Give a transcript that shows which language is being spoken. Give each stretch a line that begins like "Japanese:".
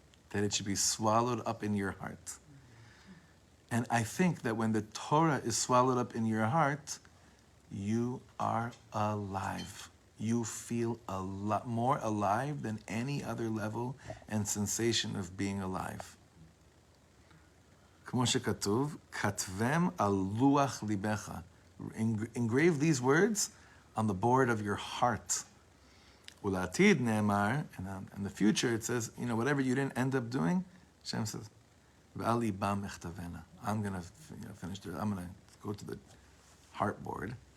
English: That it should be swallowed up in your heart. And I think that when the Torah is swallowed up in your heart, you are alive. You feel a lot more alive than any other level and sensation of being alive.
Hebrew: כמו שכתוב, כתבם על לוח ליבך.
English: Engrave these words on the board of your heart.
Hebrew: ולעתיד נאמר,
English: and in the future it says, whatever you didn't end up doing, Hashem says,
Hebrew: ועל ליבם אכתבנה.
English: I'm going to finish it. I'm going to go to the heart board.